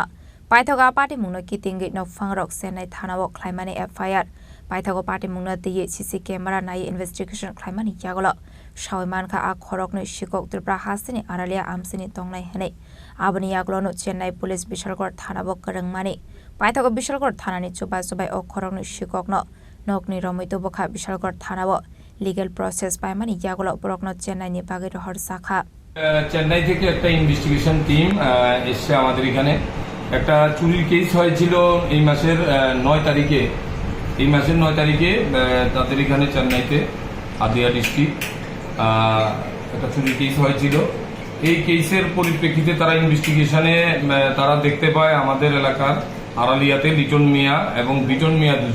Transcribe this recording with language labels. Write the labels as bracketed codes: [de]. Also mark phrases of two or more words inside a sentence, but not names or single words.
[trp] Paithoga party mungno kitingi no fangrok Chennai thanao Khlaimani FIR Paithogo party mungno de [en] CC camera [trp] nai investigation Khlaimani yagolo Shawiman ka a khorokni Sikok Tripura hasini aralia amsini tongnai hene abani yaglo no Chennai police Bishalgarh thanabo karangmani Paithogo Bishalgarh Thanani Chubachu bai o khorokni Sikok no nokni romito bokha Bishalgarh thanabo [en] legal process [trp] paimani yaglo borokno Chennai ni bagir hor sakha [bn] চেন্নাই থেকে একটা [en] investigation team [bn] এসে আমাদের এখানে একটা চুরির কেস হয়েছিল এই মাসের 9 তারিখে তাদের এখানে চেন্নাইতে আদিয়া ডিস্ট্রিক্ট একটা চুরির কেস হয়েছিল এই কেসের পরিপ্রেক্ষিতে তারা ইনভেস্টিগেশনে তারা দেখতে পায় আমাদের এলাকার আড়ালিয়াতে লিটন মিয়া এবং বিটন মিয়া